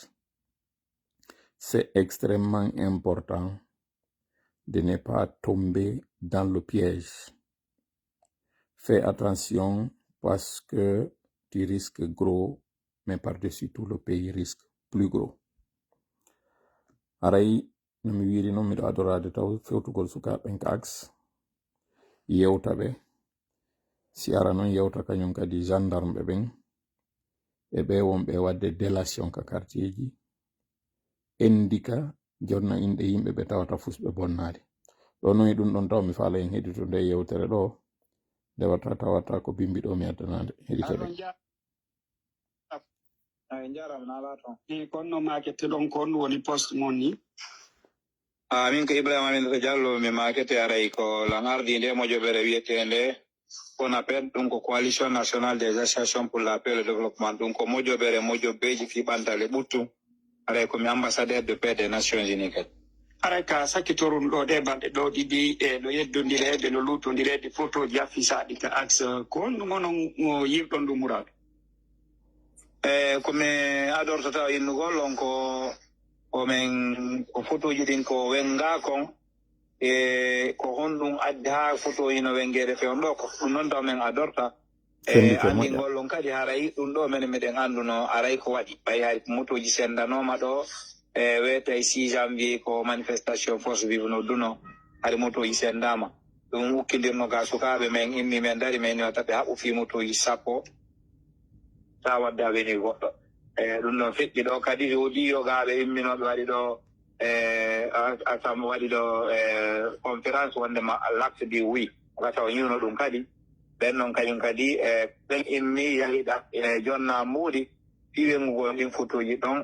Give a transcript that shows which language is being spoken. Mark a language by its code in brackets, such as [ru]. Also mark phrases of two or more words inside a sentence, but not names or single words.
[fr] C'est extrêmement important de ne pas tomber dans le piège. Fais attention parce que tu risques gros, mais par-dessus tout le pays risque plus gros. [ff] Aray no mi wiri noon miɗo adorade taw fewtugol sukaɓen ka axe yewta ɓe si ara noon yewta kañum kadi gendarme ɓen e ɓe wonɓe wadde délation ka quartier ji endika jonna inɗe yimɓe ɓe tawata fusɓe bonnade ɗo noon e ɗum ɗon taw mi faala en heɗito nde yewtere ɗo ndewata tawata ko bimbi ɗo mi addanade heɗitoɗe jaram nala ton konno makete ɗon kon woni poste mon ni min ko Ibrahima Aminata Diallo mi makete aray ko langardi nde moƴoɓere wiyetende [fr] on appelle [ff] ɗum ko [fr] coalition nationale des associations pour la paix et le développement [ff] ɗum ko moƴoɓeji fiɓantale ɓuttu aray komi [fr] ambassadeur de paix des nations unies [ff] kadi aray ka sakkitorum ɗo ɗe balɗe ɗo ɗiɗi e ɗo yeddodireɓe no lutondirede photoji affisaɗi ka axe ko honɗum onon yimɗon ɗum muraɗo komi adortota innugol on ko men ko photoji ɗin ko wenga kon ko honɗum addi ha photoji no wengede fewn ɗo ko ɗum noon taw men adorta andingol on kadi haray ɗum ɗo men miɗen anduno aray ko waɗi ɓay hay motoji sendanoma ɗo wiyete 6 janvier ko manifestation [fr] force vive [ff] no duno hay motoji sendama ɗum hukkidirno ga sukaɓe men immi men dari men wata ɓe haɓu fi motoji sappo ta wadde a weni goɗɗo ɗum ɗon feƴƴi ɗo kadi woodi yogaɓe imminoɓe waɗi ɗo asam waɗi ɗo conférence wonde ma [fr] l'acte du oui [ff] wata o ñiwno ɗum kadi ɓen noon kañum kadi ɓen immi yahiɗa jonna muuɗi iwengugo ɗin photoji ɗon